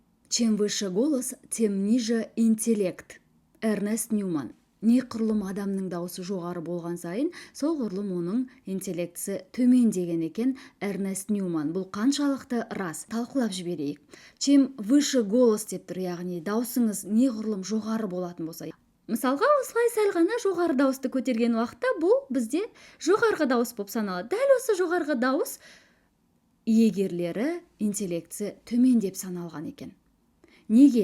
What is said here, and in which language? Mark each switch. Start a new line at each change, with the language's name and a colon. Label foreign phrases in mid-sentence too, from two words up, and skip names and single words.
Russian: Чем выше голос, тем ниже интеллект. Эрнест Ньюман.
Kazakh: Неқұрлым адамның дауысы жоғары болған сайын, сол құрлым оның интеллектісі төмен деген екен Эрнест Ньюман. Бұл қаншалықты рас? Талқылап жіберейік.
Russian: Чем выше голос
Kazakh: деп тұр, яғни даусыңыз неғұрлым жоғары болатын болса. Мысалға, осылай сәл ғана жоғары дауысты көтерген уақытта бұл бізде жоғарғы дауыс болып саналады. Дәл осы жоғарғы дауыс иегерлері интеллектісі төмен деп саналған екен. Неге?